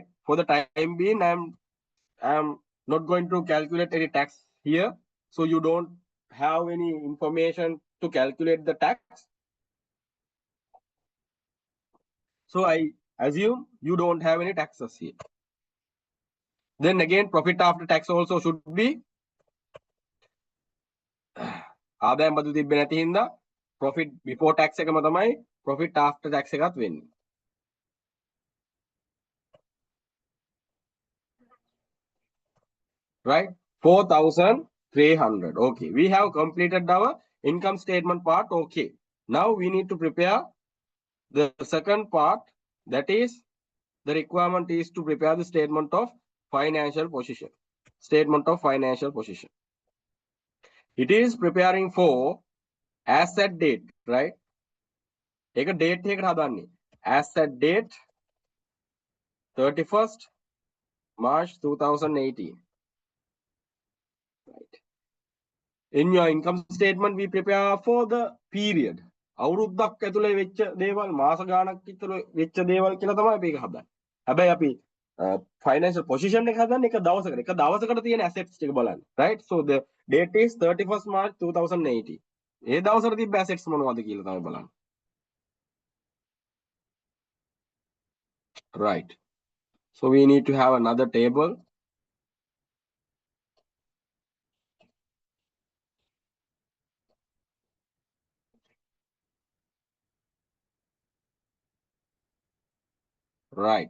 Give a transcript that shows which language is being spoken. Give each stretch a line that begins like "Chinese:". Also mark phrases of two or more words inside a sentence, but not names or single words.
English: For the time being, I'm not going to calculate any tax here. So you don't have any information to calculate the tax. So I assume you don't have any taxes here. Then again, profit after tax also should be
Sinhala: ආදායම් බදු තිබ්බේ නැති හින්දා
English: profit before tax
Sinhala: එකම තමයි
English: profit after tax
Sinhala: එකත් වෙන්නේ.
English: Right? 4,300. Okay. We have completed our income statement part. Okay. Now we need to prepare the second part. That is, the requirement is to prepare the statement of financial position. Statement of financial position. It is preparing for asset date, right? Take a date
Sinhala: එකකට හදන්නේ.
English: Asset date 31st March 2018. Right. In your income statement, we prepare for the period.
Sinhala: අවුරුද්දක් ඇතුලේ වෙච්ච දේවල්, මාස ගාණක් ඇතුලේ වෙච්ච දේවල් කියලා තමයි අපි ඒක හදන්නේ. හැබැයි අපි
English: financial position
Sinhala: එක හදන්නේ එක දවසකට තියෙන assets ටික බලන්න.
English: Right? So the date is 31st March 2018.
Sinhala: ඒ දවසට තිබ්බ assets මොනවද කියලා තමයි බලන්න.
English: Right. So we need to have another table. Right.